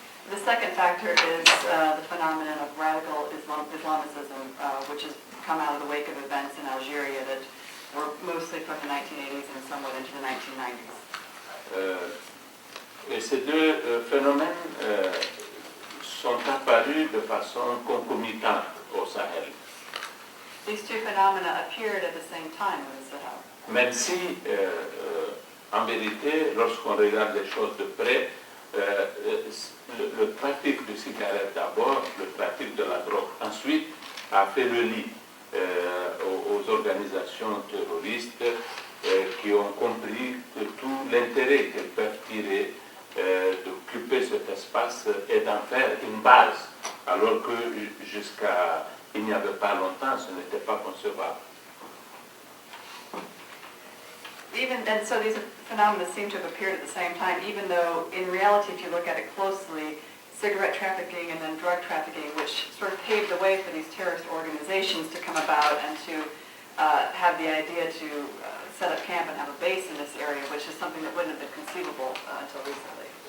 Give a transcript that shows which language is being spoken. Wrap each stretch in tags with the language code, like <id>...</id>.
<en>The second factor is the phenomenon of radical Islamicism, which has come out of the wake of events in Algeria that were mostly from the 1980s and somewhat into the 1990s.</en> <fr>Et ces deux phénomènes sont apparus de façon concomitante au Sahel.</fr> <en>These two phenomena appeared at the same time in the Sahel.</en> <fr>Même si, en vérité, lorsqu'on regarde les choses de près, le trafic de cigarettes d'abord, le trafic de la drogue ensuite, a fait le lit aux organisations terroristes qui ont compris que tout l'intérêt qu'elles peuvent tirer d'occuper cet espace et d'en faire une base, alors que jusqu'à il n'y avait pas longtemps, ce n'était pas concevable.</fr> <en>And so these phenomena seem to have appeared at the same time, even though in reality, if you look at it closely, cigarette trafficking and then drug trafficking, which sort of paved the way for these terrorist organizations to come about and to have the idea to set up camp and have a base in this area, which is something that wouldn't have been conceivable until recently.</en>